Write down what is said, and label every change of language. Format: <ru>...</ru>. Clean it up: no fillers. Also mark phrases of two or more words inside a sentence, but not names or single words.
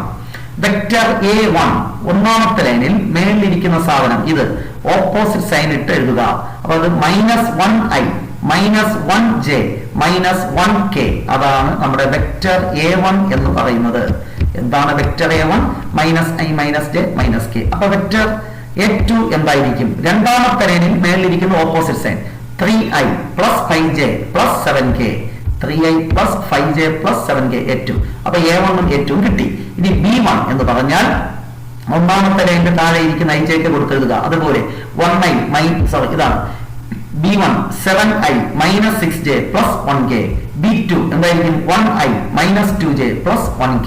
<ml>വെക്ടർ a1 ഒന്നാമത്തെ ലൈനിൽ മേളിലിരിക്കുന്ന സാധനം ഇത്</ml> <en>opposite sign</en> <ml>ഇട്ട് എഴുതുക. അപ്പൊ അത് -1i -1j -1k, അതാണ് നമ്മുടെ വെക്ടർ a1 എന്ന് പറയുന്നത്. എന്താണ് വെക്ടർ a1? -i -j -k. അപ്പൊ വെക്ടർ a2 എന്തായിരിക്കും? രണ്ടാമത്തെ ലൈനിൽ മേളിലിരിക്കുന്ന</ml> <en>opposite sign</en> <ml>3i + 5j + 7k, 3i + 5j + 7k a2. അപ്പൊ a1 ഉം a2 ഉം കിട്ടി. ഇനി b1 എന്ന് പറഞ്ഞാൽ ഒന്നാമത്തെ ലൈനിന്റെ താഴെ ഇരിക്കുന്ന ij ക്ക് കൊടുത്തെഴുതുക. അതുപോലെ 1i ഇതാണ് b1 7i - 6j + 1k. b2 എന്തായിരിക്കും? 1i - 2j + 1k.</ml>